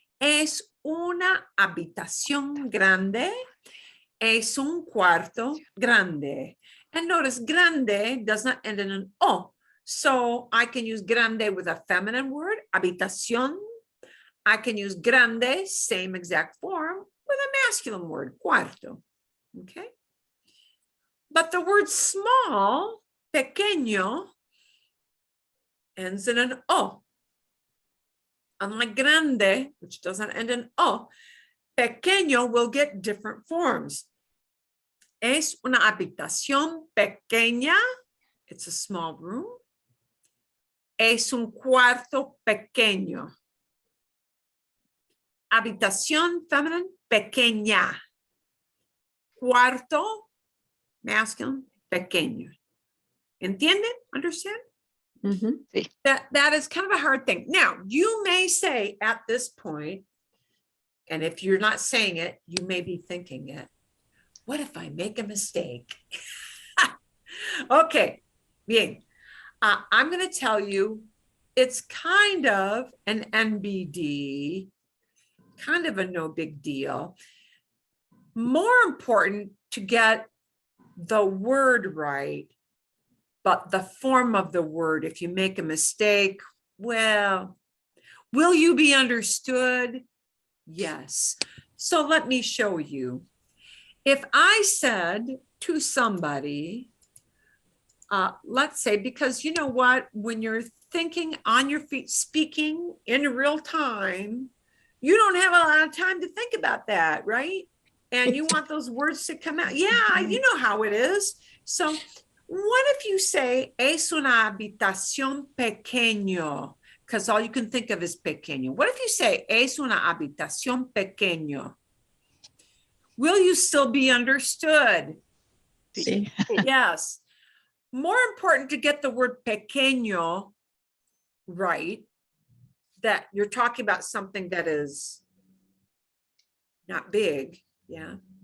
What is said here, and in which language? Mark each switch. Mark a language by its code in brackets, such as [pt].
[es] Es una habitación grande, es un cuarto grande. [en] And notice grande does not end in an O. So I can use grande with a feminine word, habitación. I can use grande, same exact form, with a masculine word, cuarto. Okay. But the word small, pequeño, ends in an O. Unlike grande, which doesn't end in O, pequeño will get different forms. [es] Es una habitación pequeña. [en] It's a small room. [es] Es un cuarto pequeño. [en] Habitación feminine, pequeña. Cuarto, masculine, pequeño. [es] ¿Entienden? [en] Understand? Mhm. That is kind of a hard thing. Now, you may say at this point, and if you're not saying it, you may be thinking it. What if I make a mistake? Okay, bien. I'm going to tell you, it's kind of an NBD, kind of a no big deal. More important to get the word right, but the form of the word, if you make a mistake, well, will you be understood? Yes. So let me show you. If I said to somebody, let's say, because you know what, when you're thinking on your feet, speaking in real time, you don't have a lot of time to think about that, right? And you want those words to come out. Yeah, you know how it is. So what if you say, [es] es una habitación pequeño? [en] Because all you can think of is pequeño. What if you say, [es] es una habitación pequeño? [en] Will you still be understood? See, Yes. More important to get the word pequeño right, that you're talking about something that is not big. Yeah.